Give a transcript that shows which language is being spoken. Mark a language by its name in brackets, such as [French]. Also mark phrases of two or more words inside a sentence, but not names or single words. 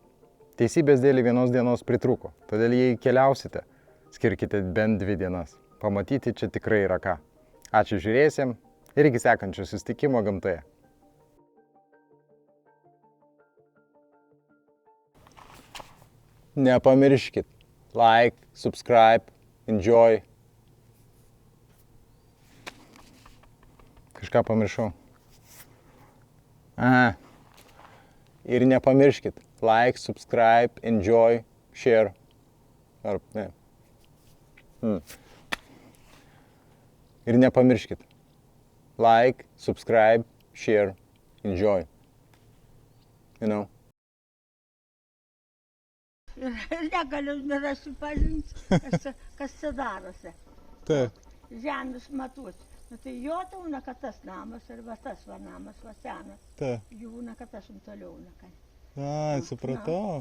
[Lithuanian] Teisybės dėlį vienos dienos pritrūko, todėl jei keliausite, skirkite bent 2 dienas. Pamatyti čia tikrai yra ką. Ačiū žiūrėjusiem ir iki sekančio susitikimo gamtoje. Nepamirškit. [English] Like, subscribe, enjoy. [Lithuanian] Kažką pamiršau. Aha. Ir nepamirškit. [English] Like, subscribe, enjoy, share. [Lithuanian] Ar ne? Ir nepamirškit. [English] Like, subscribe, share, enjoy. You know? [Lithuanian] Ir negaliu nerasipažinti, kas čia darosi. Taip. Žemės matuoti. Nu tai jo tauna, kad tas namas arba tas va namas, va senas. Taip. Gyvūna, kad tas toliau. Ai, supratau.